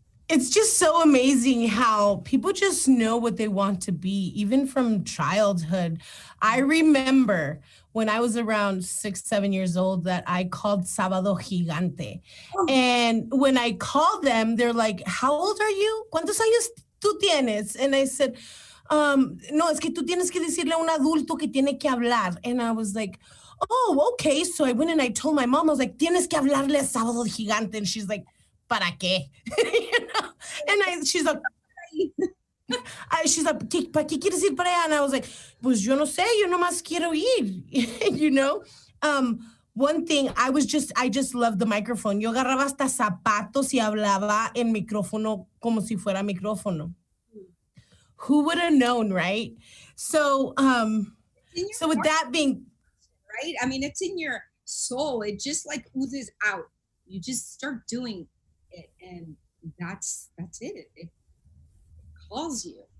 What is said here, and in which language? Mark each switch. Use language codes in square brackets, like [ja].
[en] It's just so amazing how people just know what they want to be, even from childhood. I remember when I was around 6, 7 years old that I called Sábado Gigante. And when I called them, they're like, how old are you? [es] ¿Cuántos años tú tienes? [en] And I said, [es] no, es que tú tienes que decirle a un adulto que tiene que hablar. [en] And I was like, oh, okay. So I went and I told my mom, I was like, [es] tienes que hablarle a Sábado Gigante. [en] And she's like, [es] ¿para qué? [en] You know? And she's like, [es] ¿para qué quieres ir para allá? [en] And I was like, [es] pues yo no sé, yo nomás quiero ir, [en] you know? One thing, I just loved the microphone. [es] Yo agarraba hasta zapatos y hablaba en micrófono como si fuera micrófono. [en] Who would have known, right? So, so with that being, right? I mean, it's in your soul. It just like oozes out. You just start doing it, and that's it. It calls you.